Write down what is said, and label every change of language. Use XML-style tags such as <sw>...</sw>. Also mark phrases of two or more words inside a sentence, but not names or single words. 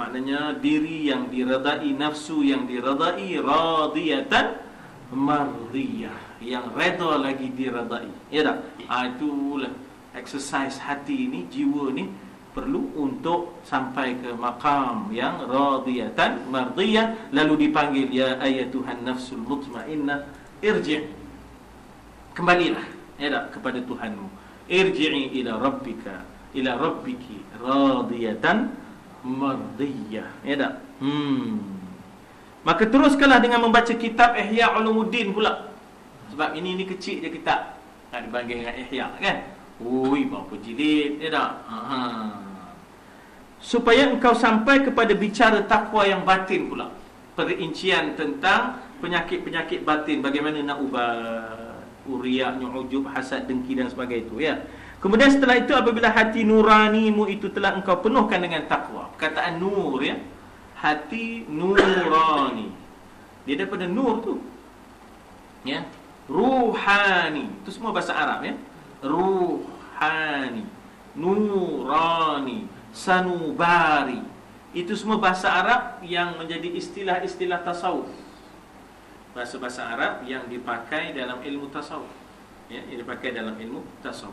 <ms>Maknanya diri yang diredai, nafsu yang diredai,</ms> <ar>راضية مرضية,</ar> <ms>yang reda lagi diredai, ya tak? Itulah exercise hati ni, jiwa ni perlu untuk sampai ke maqam yang</ms> <ar>راضية مرضية,</ar> <ms>lalu dipanggil</ms> <ar>يا أيتها النفس المطمئنة ارجعي',</ar> <ms>kembalilah, ya tak, kepada Tuhanmu.</ms> <ar>ارجعي إلى ربك راضية مرضية,</ar> <ms>ya tak? Maka teruskanlah dengan membaca kitab Ihya Ulumuddin pula. Sebab ini kecil je kitab, nak dibanding dengan Ihya kan. Berapa jilid, ya tak? Supaya engkau sampai kepada bicara takwa yang batin pula. perincian tentang penyakit-penyakit batin, bagaimana nak ubat, uriaknya, ujub, hasad, dengki dan sebagainya itu, ya. Kemudian setelah itu, apabila hati nuranimu itu telah engkau penuhkan dengan takwa. Perkataan nur, ya, hati nurani, dia daripada nur tu, ya. Ruhani, itu semua bahasa Arab, ya. Ruhani, nurani, sanubari, itu semua bahasa Arab yang menjadi istilah-istilah tasawuf. Bahasa-bahasa Arab yang dipakai dalam ilmu tasawuf, ya, yang dipakai dalam ilmu tasawuf.</ms>